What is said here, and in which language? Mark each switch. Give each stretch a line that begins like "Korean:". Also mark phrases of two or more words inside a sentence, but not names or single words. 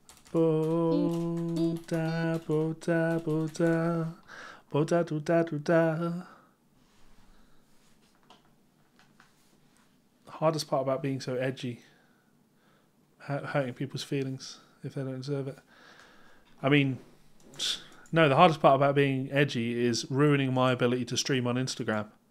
English: Bo da bo da bo da bo da do da do da. The hardest part about being so edgy, hurting people's feelings if they don't deserve it. I mean, no, the hardest part about being edgy is ruining my ability to stream on Instagram.